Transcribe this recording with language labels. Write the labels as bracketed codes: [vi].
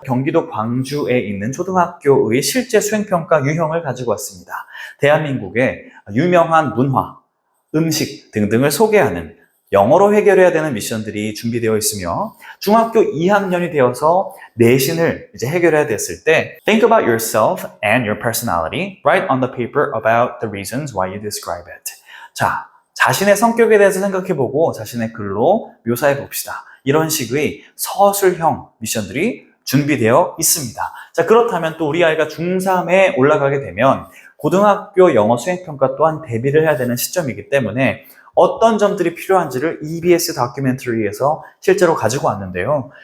[ko] 경기도 광주에 있는 초등학교의 실제 수행평가 유형을 가지고 왔습니다. 대한민국의 유명한 문화, 음식 등등을 소개하는 영어로 해결해야 되는 미션들이 준비되어 있으며 중학교 2학년이 되어서 내신을 이제 해결해야 됐을 때 [en] Think about yourself and your personality. Write on the paper about the reasons why you describe it. [ko] 자, 자신의 성격에 대해서 생각해보고 자신의 글로 묘사해봅시다. 이런 식의 서술형 미션들이 준비되어 있습니다. 자, 그렇다면 또 우리 아이가 중3에 올라가게 되면 고등학교 영어 수행평가 또한 대비를 해야 되는 시점이기 때문에 어떤 점들이 필요한지를 EBS 다큐멘터리에서 실제로 가지고 왔는데요.